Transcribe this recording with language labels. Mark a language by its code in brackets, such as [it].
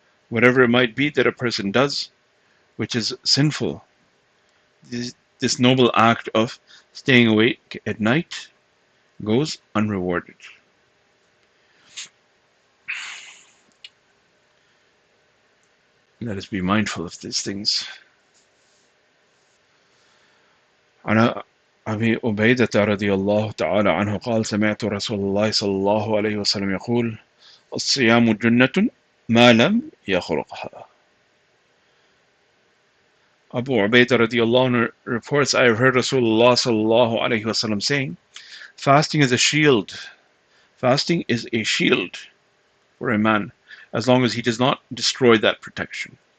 [en] Whatever it might be that a person does, which is sinful, this noble act of staying awake at night goes unrewarded. Let us be mindful of these things. [ar] عن أبي عبيدة رضي الله تعالى عنه قال سمعت رسول الله صلى الله عليه وسلم يقول الصيام جنة ما لم يخرقها. [en] Abu Ubaidah radiallahu anhu reports, I have heard Rasulullah sallallahu alayhi wasallam saying, fasting is a shield. Fasting is a shield. for a man, as long as he does not destroy that protection.